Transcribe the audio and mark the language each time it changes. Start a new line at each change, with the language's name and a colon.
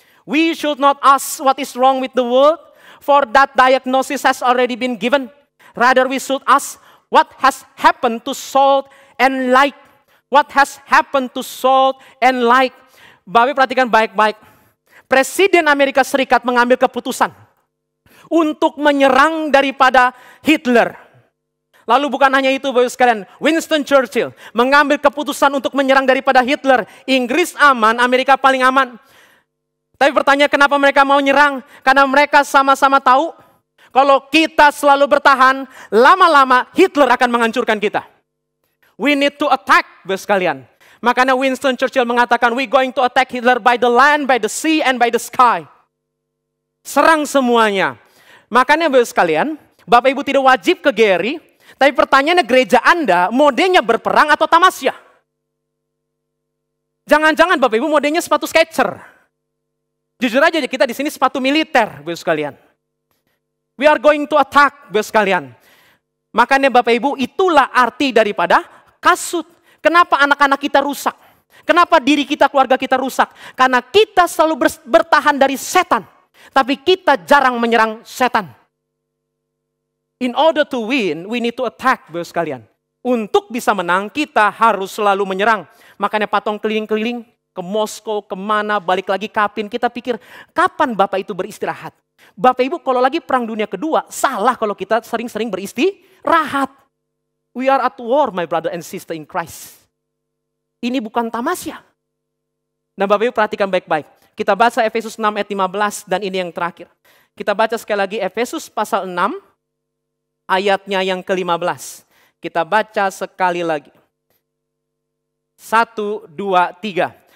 English: We should not ask what is wrong with the world, for that diagnosis has already been given. Rather we should ask what has happened to salt and light. What has happened to salt and light.
Indonesian: Bapak perhatikan baik-baik. Presiden Amerika Serikat mengambil keputusan untuk menyerang daripada Hitler. Lalu bukan hanya itu Bapak sekalian, Winston Churchill mengambil keputusan untuk menyerang daripada Hitler. Inggris aman, Amerika paling aman. Tapi pertanyaan kenapa mereka mau nyerang? Karena mereka sama-sama tahu kalau kita selalu bertahan, lama-lama Hitler akan menghancurkan kita.
English: We need to attack,
Indonesian: Bapak sekalian. Makanya Winston Churchill mengatakan,
English: we going to attack Hitler by the land, by the sea, and by the sky.
Indonesian: Serang semuanya. Makanya Bapak sekalian, Bapak Ibu tidak wajib ke Gary, tapi pertanyaannya gereja Anda, modenya berperang atau tamasya? Jangan-jangan Bapak Ibu modenya sepatu Skechers. Jujur aja kita di sini sepatu militer, Bapak sekalian.
English: We are going to attack,
Indonesian: Bapak sekalian. Makanya Bapak Ibu, itulah arti daripada kasut. Kenapa anak-anak kita rusak? Kenapa diri kita, keluarga kita rusak? Karena kita selalu bertahan dari setan. Tapi kita jarang menyerang setan.
English: In order to win, we need to attack,
Indonesian: Bapak sekalian. Untuk bisa menang, kita harus selalu menyerang. Makanya Patong keliling-keliling ke Moskow, kemana, balik lagi Kapin. Kita pikir, kapan Bapak itu beristirahat? Bapak Ibu kalau lagi perang dunia kedua, salah kalau kita sering-sering beristirahat.
English: We are at war, my brother and sister in Christ.
Indonesian: Ini bukan tamasya. Nah Bapak Ibu perhatikan baik-baik. Kita baca Efesus 6 ayat 15 dan ini yang terakhir. Kita baca sekali lagi Efesus pasal 6 ayatnya yang ke-15. Kita baca sekali lagi. 1, 2, 3.